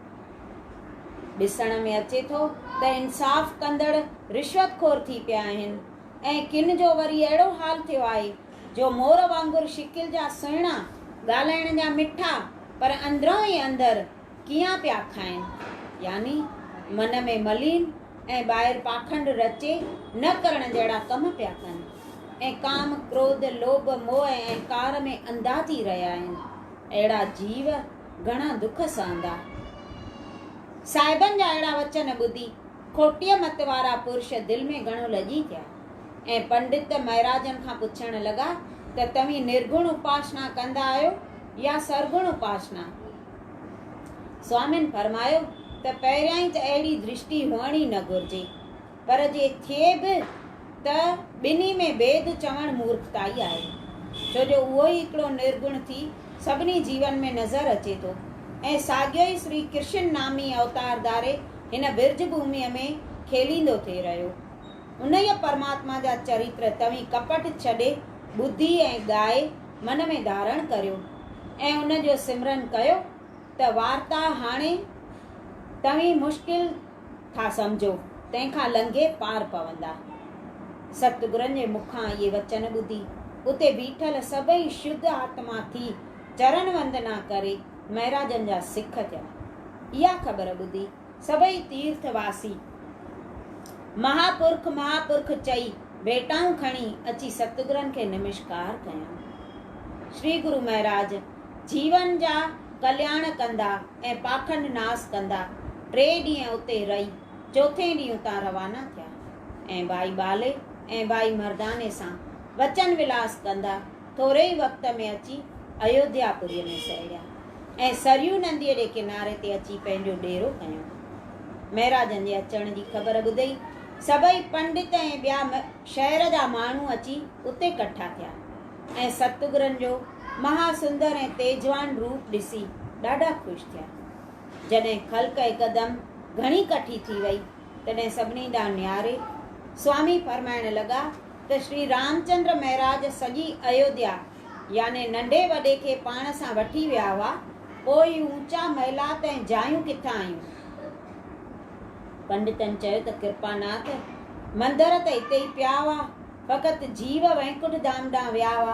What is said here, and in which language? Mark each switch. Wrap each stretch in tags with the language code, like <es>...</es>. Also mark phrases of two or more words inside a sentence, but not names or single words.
<sd>ॾिसण में अचे थो त इंसाफ़ कंदड़ रिश्वतखोर थी पिया आहिनि ऐं किन जो वरी अहिड़ो हाल थियो आहे जो मोर वांगुरु शिकिल जा सुहिणा, ॻाल्हाइण जा मिठा, पर अंदरों ई अंदरि कीअं पिया खाइनि, यानी मन में मलीन ऐं ॿाहिरि पाखंड रचे न करण जहिड़ा कम पिया कनि ऐं काम क्रोध लोभ मोह ऐं अहंकार में अंधा थी रहिया आहिनि। अहिड़ा जीव घणा दुख सहंदा। साहिबनि जा अहिड़ा वचन ॿुधी खोटीअ मत वारा पुरुष दिलि में घणो लॼी थिया ऐं पंडित महराजनि खां पुछण लॻा त तव्हीं निर्गुण उपासना कंदा आहियो या सरगुण उपासना। स्वामिन फरमायो त पहिरियां ई त अहिड़ी दृष्टि हुअण ई न घुरिजे, पर जे थिए बि त ॿिन्ही में भेद चवणु मूर्खताई आहे, छो जो उहो ई हिकिड़ो निर्गुण थी सभिनी जीवन में नज़र अचे थो ऐं साॻियो ई श्री कृष्ण नामी अवतार धारे हिन विर्ज भूमीअ में खेलींदो थी रहियो। उन ई परमात्मा जा चरित्र तव्हीं कपट छॾे ॿुधी ऐं ॻाए मन में धारण करियो ऐं उन जो सिमरन कयो त वार्ता हाणे तव्हीं मुश्किल था सम्झो, तंहिंखां लंघे पार पवंदा। सतगुरनि जे मुखां इहे वचन ॿुधी उते बीठल सभई शुद्ध आत्मा थी चरण वंदना करे महराजनि जा सिख थिया। इहा ख़बर ॿुधी सभई तीर्थवासी महापुरख चई भेटाऊं खणी अची सतगुरनि खे नमस्कार कया। श्री गुरु महाराज जीवन जा कल्याण कंदा ऐं पाखंड नास कंदा। 3 ॾींहं उते रही चौथे ॾींहुं उतां रवाना थिया ऐं भाई बाले ऐं भाई मर्दाने सां वचन विलास कंदा थोरे ई वक़्त में अची अयोध्यापुरीअ में सहिड़िया ऐं सरयू नदीअ जे किनारे ते अची पंहिंजो डेरो कयो। महराजनि जे अचण जी ख़बर ॿुधई सभई पंडित ऐं ॿिया शहर जा माण्हू अची उते कठा थिया ऐं सतगुरनि जो महासुंदर ऐं तेजवान रूप ॾिसी ॾाढा ख़ुशि थिया। जॾहिं ख़ल्क़ हिकदमि घणी कठी थी वई तॾहिं सभिनी ॾांहुं निहारे स्वामी फरमाइण लॻा त श्री रामचंद्र महाराज सॼी अयोध्या याने नंढे वॾे खे पाण सां वठी विया हुआ। पोइ ऊंचा महिलात ऐं जायूं किथां आयूं? पंडितनि चयो त कृपानाथ मंदर त हिते ई पिया हुआ, फ़क़ति जीव वैकुंठ धाम ॾांहुं विया हुआ।</sd>